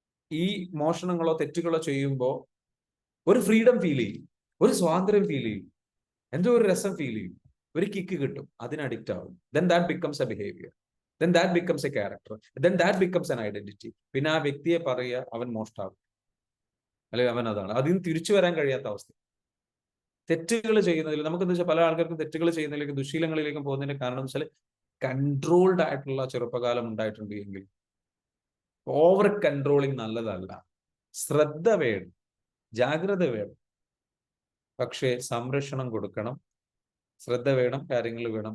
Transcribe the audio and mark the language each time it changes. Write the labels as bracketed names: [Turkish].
[Malayalam] ഈ മോഷണങ്ങളോ തെറ്റുകളോ ചെയ്യുമ്പോൾ ഒരു ഫ്രീഡം ഫീൽ ചെയ്യും, ഒരു സ്വാതന്ത്ര്യം ഫീൽ ചെയ്യും, എന്തോ ഒരു രസം ഫീൽ ചെയ്യും, ഒരു കിക്ക് കിട്ടും, അതിന് അഡിക്റ്റ് ആവും. [English] Then that becomes a behaviour. then that becomes a character, then that becomes an identity. [Malayalam] പിന്നെ ആ വ്യക്തിയെ പറയുക അവൻ മോഷ്ടാവും, അല്ലെങ്കിൽ അവൻ അതാണ്. അതിൽ നിന്ന് തിരിച്ചു വരാൻ കഴിയാത്ത അവസ്ഥ. തെറ്റുകൾ ചെയ്യുന്നതിൽ നമുക്കെന്താ വെച്ചാൽ പല ആൾക്കാർക്കും തെറ്റുകൾ ചെയ്യുന്നതിലേക്കും ദുശീലങ്ങളിലേക്കും പോകുന്നതിന്റെ കാരണം എന്ന് വെച്ചാൽ കൺട്രോൾഡ് ആയിട്ടുള്ള ചെറുപ്പകാലം ഉണ്ടായിട്ടുണ്ട് എങ്കിൽ. ഓവർ കൺട്രോളിങ് നല്ലതല്ല. ശ്രദ്ധ വേണം, ജാഗ്രത വേണം, പക്ഷേ സംരക്ഷണം കൊടുക്കണം, ശ്രദ്ധ വേണം, കാര്യങ്ങൾ വേണം.